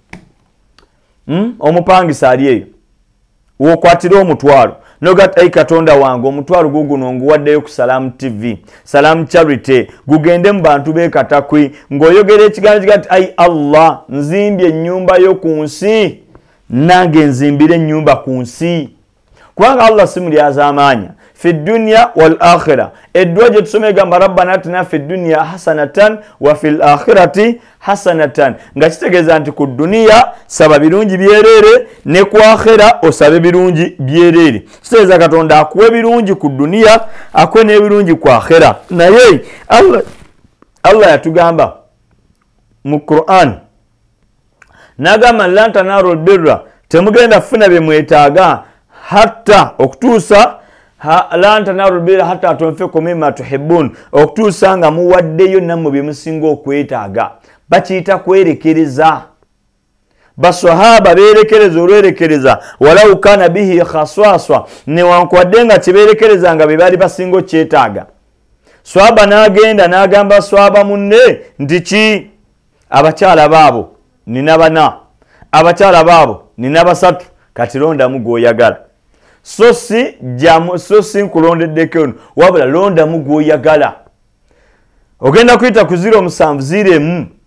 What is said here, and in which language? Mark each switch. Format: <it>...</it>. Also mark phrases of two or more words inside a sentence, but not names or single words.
<lg>omupangisa ali eyo wokwatira omutwalo nogati ai Katonda wange omutwalo guguno nguwaddeyo ku Salamu TV Salamu Charity gugende mu bantu b'ekatakwi ng'oyogera ekigambo kigati ai Allah nzimbye ennyumba yo ku nsi nange nzimbire ennyumba ku nsi kubanga Allah si mulyazaamaanya</lg> <ar>في الدنيا والآخرة</ar> <lg>eddwa gye tusome egamba</lg> <ar>ربنا آتنا في الدنيا حسنة وفي الآخرة حسنة</ar> <lg>nga kitegeeza nti ku duniya saba birungi byereere ne ku akhira osabe birungi byereere kitegeeza Katonda akuwe birungi ku duniya akuwe n'ebirungi ku akhira naye Allah yatugamba mu Quran n'agamba</lg> <ar>لن تنالوا البر</ar> <lg>temugenda kufuna bye mwetaaga hatta okutuusa</lg> <ar>لن تنالوا البر حتى تنفقوا مما تحبون</ar> <lg>okutuusa nga muwaddeyo nammwe bye musinga okwetaaga bakiyita kwerekereza basahaba berekereza olwerekereza</lg> <ar>ولو كان به</ar> <lg>khaswaswa newankwadde nga kiberekereza nga be bali basinga okyetaaga swaba n'agenda n'agamba swaba munne nti ki abakyala baabo nina bana abakyala baabo nina basatu kati londamu gw'oyagala so si nkulondeddeko ono wabula londamu gw'oyagala ogenda kuyita ku 0701</lg>